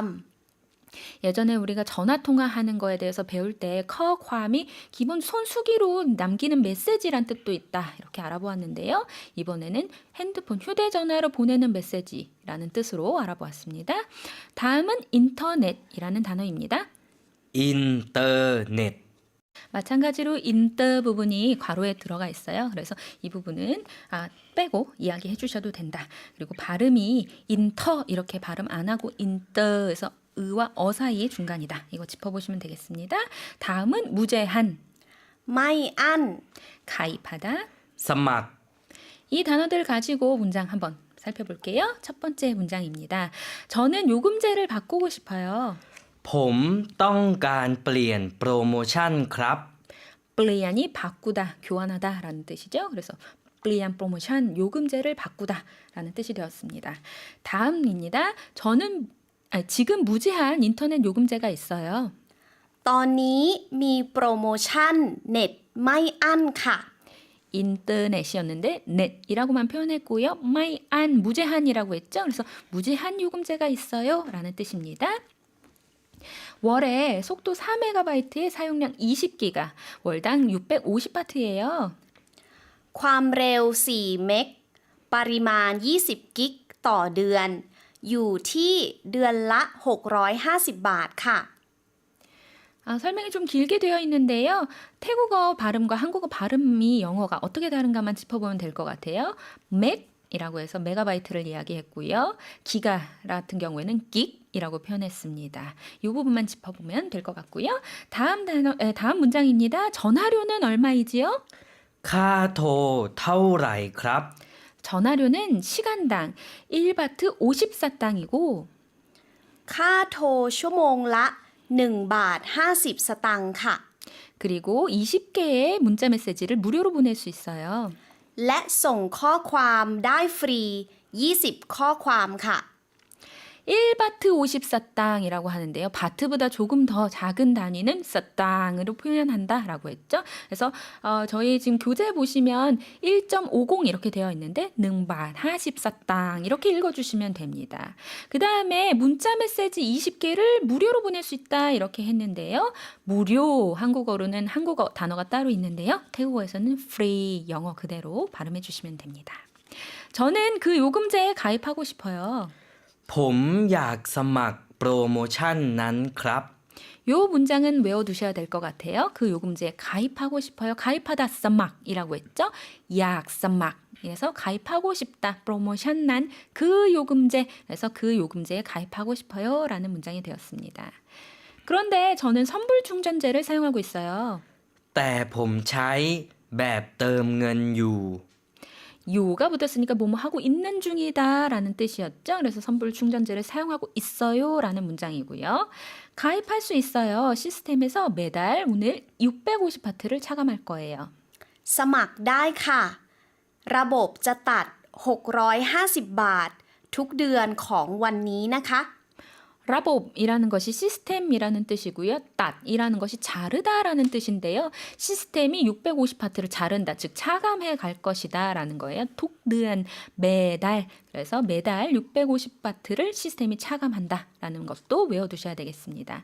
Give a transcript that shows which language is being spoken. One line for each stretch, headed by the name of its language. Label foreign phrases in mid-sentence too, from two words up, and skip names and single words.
Korean: 예전에 우리가 전화 통화하는 거에 대해서 배울 때 커ความ이 기본 손수기로 남기는 메시지란 뜻도 있다, 이렇게 알아보았는데요. 이번에는 핸드폰, 휴대전화로 보내는 메시지라는 뜻으로 알아보았습니다. 다음은 인터넷이라는 단어입니다.
Thai: อินเทอร์เน็ต
Korean: 마찬가지로 인터 부분이 괄호에 들어가 있어요. 그래서 이 부분은 빼고 이야기해 주셔도 된다. 그리고 발음이 인터 이렇게 발음 안 하고 인터에서 의와 어 사이의 중간이다. 이거 짚어보시면 되겠습니다. 다음은 무제한,
Thai: ไม่อั้น
Korean: 가입하다.
Thai: สมัคร
Korean: 이 단어들 가지고 문장 한번 살펴볼게요. 첫 번째 문장입니다. 저는 요금제를 바꾸고 싶어요.
Thai: ผมต้องการเปลี่ยนโปรโมชั่นครับ
Korean: 플레이안이 바꾸다, 교환하다 라는 뜻이죠. 그래서 플레이안 프로모션, 요금제를 바꾸다 라는 뜻이 되었습니다. 다음입니다. 지금 무제한 인터넷 요금제가 있어요.
Thai: ตอนนี้มีโปรโมชั่นเน็ตไม่อั้นค่ะ
Korean: 인터넷이었는데 넷이라고만 표현했고요. 마이안 무제한이라고 했죠. 그래서 무제한 요금제가 있어요 라는 뜻입니다. 월에 속도 4MB에 사용량 20기가, 월당 650바트예요.
Thai: ความเร็ว 4 เมกปริมาณ 20 กิกต่อเดือน อยู่ที่เดือนละ 650 บาทค่ะ
Korean: 설명이 좀 길게 되어 있는데요. 태국어 발음과 한국어 발음이 영어가 어떻게 다른가만 짚어보면 될 것 같아요. 맥이라고 해서 메가바이트를 이야기했고요. 기가 같은 경우에는 긱이라고 표현했습니다. 이 부분만 짚어보면 될 것 같고요. 다음 문장입니다. 전화료는 얼마이지요?
Thai: ค่าโทรเท่าไหร่ครับ
Korean: 전화료는 시간당 1바트 54땅이고
Thai: ค่าโทรชั่วโมงละ 1 บาท 50 สตางค์ค่ะ
Korean: 그리고 20개의 문자 메시지를 무료로 보낼 수 있어요.
Thai: และส่งข้อความได้ฟรี 20 ข้อความค่ะ
Korean: 1바트 54땅이라고 하는데요. 바트보다 조금 더 작은 단위는 사땅으로 표현한다라고 했죠. 그래서 저희 지금 교재 보시면 1.50 이렇게 되어 있는데 능밭 54땅 이렇게 읽어주시면 됩니다. 그 다음에 문자 메시지 20개를 무료로 보낼 수 있다 이렇게 했는데요. 무료 한국어로는 한국어 단어가 따로 있는데요. 태국어에서는 free 영어 그대로 발음해 주시면 됩니다. 저는 그 요금제에 가입하고 싶어요.
Thai: ผมอยากสมัครโปรโมชั่นนั้นครับ
Korean: 요 문장은 외워두셔야 될 것 같아요. 그 요금제에 가입하고 싶어요. 가입하다 써막이라고 했죠. 약 써막. 그래서 가입하고 싶다. 프로모션 난 그 요금제. 그래서 그 요금제에 가입하고 싶어요. 라는 문장이 되었습니다. 그런데 저는 선불 충전제를 사용하고 있어요.
Thai: แต่ผมใช้แบบเติมเงินอยู่
Korean: 요가 붙었으니까 뭐뭐 하고 있는 중이다 라는 뜻이었죠. 그래서 선불 충전제를 사용하고 있어요 라는 문장이고요. 가입할 수 있어요. 시스템에서 매달 오늘 650바트를 차감할 거예요.
Thai: สมัครได้ค่ะ ระบบจะตัด 650 บาท ทุกเดือนของวันนี้นะคะ
Korean: 라봅이라는 것이 시스템이라는 뜻이고요. 땄이라는 것이 자르다라는 뜻인데요. 시스템이 650바트를 자른다, 즉 차감해 갈 것이다 라는 거예요. 톡드한 매달, 그래서 매달 650바트를 시스템이 차감한다 라는 것도 외워두셔야 되겠습니다.